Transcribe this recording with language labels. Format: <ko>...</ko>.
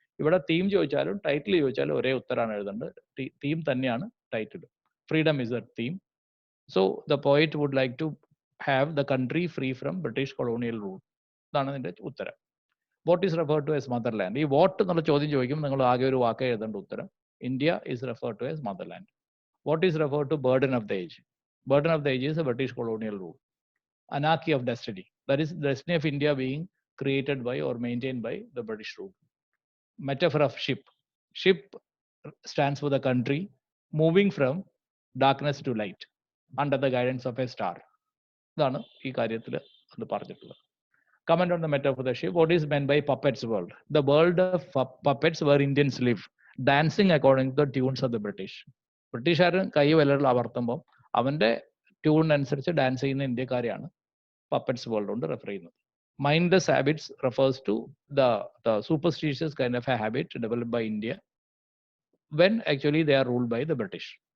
<ml>ഇവിടെ തീം ചോദിച്ചാലും ടൈറ്റിൽ ചോദിച്ചാലും ഒരേ ഉത്തരമാണ് എഴുതേണ്ടത്. തീം തന്നെയാണ് title.</ml> <en>Freedom is a theme. So the poet would like to have the country free from British colonial rule.</en> <ml>ഇതാണ് ഇതിന്റെ ഉത്തരം.</ml> <en>What is referred to as motherland.</en> <ml>ഈ വാട്ട് എന്നുള്ള ചോദ്യം ചോദിക്കുമ്പോൾ നിങ്ങൾ ആകെ ഒരു വാക്ക് എഴുതേണ്ട ഉത്തരം</ml> <en>India is referred to as motherland. What is referred to burden of the age. Burden of the age is a British colonial rule. Anarchy of destiny, that is the destiny of India being created by or maintained by the British rule. Metaphor of ship. Ship stands for the country moving from darkness to light under the guidance of a star.</en> <ml>ഇതാണ് ഈ കാര്യത്തിൽ അത് പറഞ്ഞിട്ടുള്ളത്.</ml> <en>Comment on the metaphor of the ship. What is meant by puppets world? The world of puppets where Indians live, dancing according to the tunes of the British.</en> <ml>ബ്രിട്ടീഷുകാരൻ കൈ വിരൽ അമർത്തുമ്പോൾ അവന്റെ tune അനുസരിച്ച് ഡാൻസ് ചെയ്യുന്ന ഇന്ത്യക്കാരെയാണ് പപ്പറ്റ്സ് വേൾഡ് കൊണ്ട് refer ചെയ്യുന്നത്.</ml> <en>Mindless habits refers to the superstitious kind of a habit developed by India when actually they are ruled by the British.</en>